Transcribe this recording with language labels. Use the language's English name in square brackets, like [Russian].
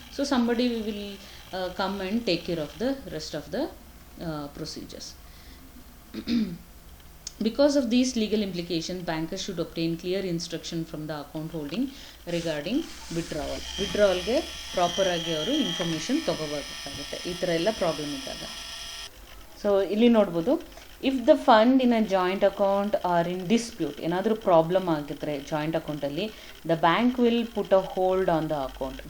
[English] So somebody will come and take care of the rest of the procedures. Because of these legal implications, bankers should obtain clear instruction from the account holding regarding withdrawal. [Kannada] ವಿಡ್ರಾವಲ್ಗೆ ಪ್ರಾಪರಾಗಿ ಅವರು information ತೊಗೋಬೇಕಾಗುತ್ತೆ ಈ ಥರ ಎಲ್ಲ problem ಇದ್ದಾಗ. So ಇಲ್ಲಿ ನೋಡ್ಬೋದು, [English] if the fund in a joint account or in dispute, [Kannada] ಏನಾದರೂ problem ಆಗಿದ್ರೆ joint ಅಕೌಂಟಲ್ಲಿ, [English] The bank will put a hold on the account.